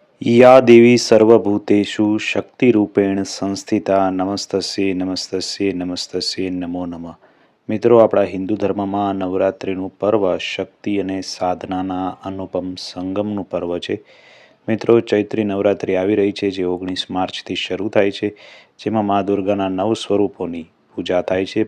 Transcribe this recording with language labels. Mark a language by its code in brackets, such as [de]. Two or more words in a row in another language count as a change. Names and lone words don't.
[sa] या देवी सर्वभूतेषु શક્તિરૂપેણ સંસ્થિતા નમસ્તસ્યે નમસ્તસ્યે નમસ્તસ્યે નમો નમઃ. [gu] મિત્રો, આપણા હિન્દુ ધર્મમાં નવરાત્રિનું પર્વ શક્તિ અને સાધનાના અનુપમ સંગમનું પર્વ છે. મિત્રો, ચૈત્રી નવરાત્રિ આવી રહી છે, જે 19 માર્ચથી શરૂ થાય છે, જેમાં મા દુર્ગાના 9 સ્વરૂપોની પૂજા થાય છે.